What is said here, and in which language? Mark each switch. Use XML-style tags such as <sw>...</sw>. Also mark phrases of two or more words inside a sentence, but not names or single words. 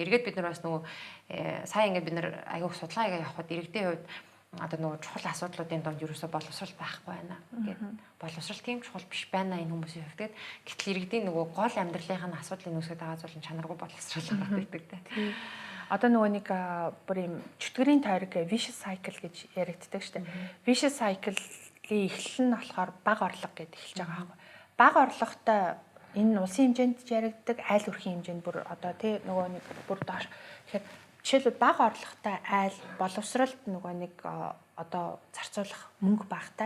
<mn>Эргээд бид нар бас нөгөө сая ингээд бид нар аягүй судалгаа явахад иргэдийн хувьд одоо нөгөө чухал асуудлуудын донд ерөөсөө боловсрал байхгүй байна гэдэг. Боловсрал тийм чухал биш байна энэ хүмүүсийн хувьд. Гэтэл иргэдийн нөгөө гол амьдралынхаа асуудлыг үүсгэж байгаа зүйл нь чанаргүй боловсрал гэдэг дээ. Одоо нөгөө нэг бүр юм чөтгөрийн тойрог</mn> <en>vicious cycle</en> <mn>гэж яригддаг шүү дээ.</mn> <en>Vicious cycle-</en> <mn>ийн эхлэл нь болохоор бага орлого гэж эхэлж байгаа байхгүй. Бага орлоготой энэ улсын хэмжээнд яригддаг, айл өрхийн хэмжээнд бүр одоо тий нөгөө нэг бүр доош. Тэгэхээр жишээлбэл бага орлоготой айл боловсралд нөгөө нэг одоо зарцуулах мөнгө багтай.</mn>